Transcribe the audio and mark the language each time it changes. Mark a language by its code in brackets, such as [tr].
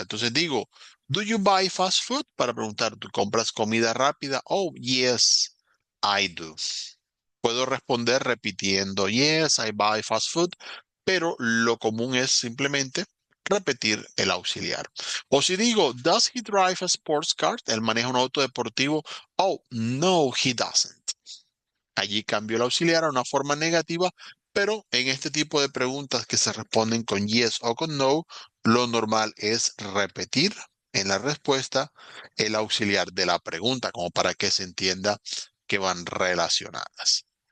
[es] Entonces digo, [en] ¿do you buy fast food? [es] Para preguntar, ¿tú compras comida rápida? [en] Oh, yes, I do. [es] Puedo responder repitiendo, [en] yes, I buy fast food, [es] pero lo común es simplemente repetir el auxiliar. O si digo, [en] does he drive a sports car? [es] ¿Él maneja un auto deportivo? [en] Oh, no, he doesn't. [es] Allí cambio el auxiliar a una forma negativa, pero en este tipo de preguntas que se responden con yes o con no, lo normal es repetir en la respuesta el auxiliar de la pregunta, como para que se entienda que van relacionadas.